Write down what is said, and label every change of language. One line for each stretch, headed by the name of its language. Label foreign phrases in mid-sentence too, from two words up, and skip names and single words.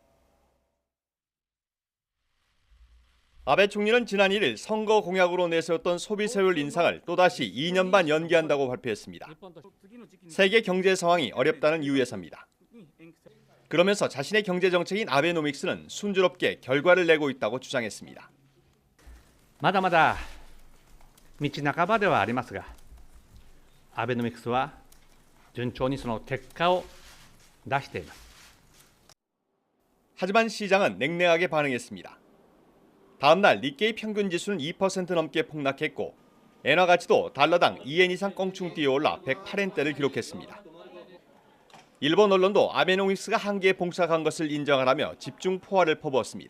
Korean: 아베 총리는 지난 1일 선거 공약으로 내세웠던 소비세율 인상을 또다시 2년 반 연기한다고 발표했습니다. 세계 경제 상황이 어렵다는 이유에서입니다. 그러면서 자신의 경제 정책인 아베노믹스는 순조롭게 결과를 내고 있다고 주장했습니다.
Japanese: まだまだ道半ばではありますが、アベノミクスは順調にその結果を出しています。
Korean: 하지만 시장은 냉랭하게 반응했습니다. 다음 날 니케이 평균 지수는 2% 넘게 폭락했고 엔화 가치도 달러당 2엔 이상 껑충 뛰어올라 108엔대를 기록했습니다. 일본 언론도 아베노믹스가 한계에 봉착한 것을 인정하라며 집중 포화를 퍼부었습니다.